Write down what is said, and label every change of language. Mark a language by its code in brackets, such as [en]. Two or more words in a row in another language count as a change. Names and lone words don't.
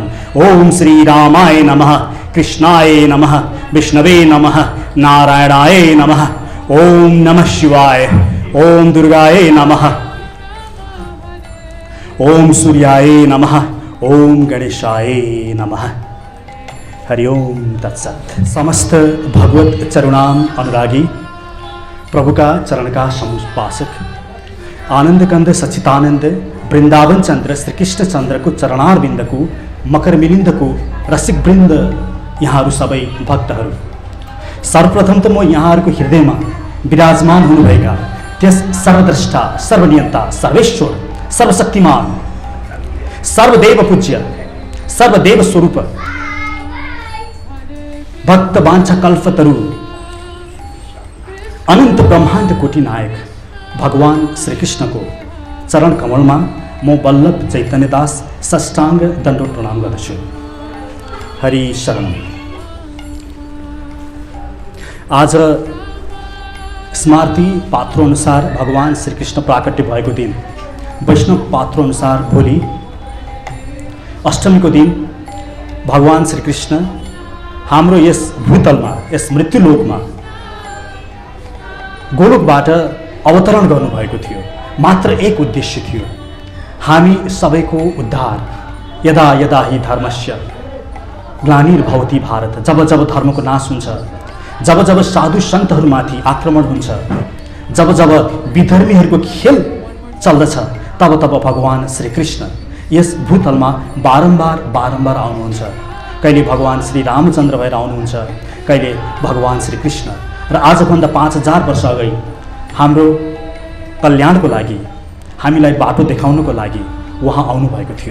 [sa] ओम श्री रामाय नमः कृष्णाय नमः विष्णवे नमः नारायणाय नमः। ओम नमः शिवाय ओम दुर्गाय नमः ओम सूर्याय नमः ओम गणेशाय नमः। हरि ओम तत्सत्। [hi] समस्त भगवत चरणाम अनुरागी प्रभुका चरण का समुपासक आनंद कंद सच्चिदानंद वृंदावन चंद्र श्री कृष्ण चंद्र को चरणारविंद को मकर मिलिंद को रसिक वृंद [ne] यहाँहरू सबै भक्तहरू, सर्वप्रथम त म यहाँहरूको हृदयमा विराजमान हुनुभएका त्यस सर्वद्रष्टा सर्वनियन्ता सर्वेश्वर सर्वशक्तिमान सर्वदेव पूज्य सर्वदेव स्वरूप भक्त वाञ्छा कल्पतरु अनंत ब्रह्मांड कोटि नायक भगवान श्री कृष्ण को चरण कमलमा म बल्लभ चैतन्यदास साष्टांग दण्डवत प्रणाम गर्दछु। [sa] हरि शरणम। [ne] आज स्मार्ति पात्रो अनुसार भगवान श्री कृष्ण प्राकट्य भएको दिन, वैष्णव पात्रो अनुसार भोलि अष्टमी को दिन भगवान श्री कृष्ण हाम्रो यस भूतलमा यस मृत्युलोकमा गोलोकबाट अवतरण गर्नुभएको थियो। मात्र एक उद्देश्य थियो, हामी सबैको उद्धार। [sa] यदा यदा हि धर्मस्य ग्लानिर्भवति भारत, [ne] जब जब धर्मको नाश हुन्छ, जब जब साधु सन्तहरूमाथि आक्रमण हुन्छ, जब जब विधर्मीहरूको खेल चल्दछ, तब तब भगवान श्री कृष्ण यस भूतलमा बारम्बार बारम्बार आउनुहुन्छ। कहिले भगवान श्री रामचन्द्र भएर आउनुहुन्छ, कहिले भगवान श्री कृष्ण। र आजभन्दा 5000 वर्ष अगाडि हाम्रो कल्याणको लागि, हामीलाई बाटो देखाउनको लागि उहाँ आउनुभएको थियो।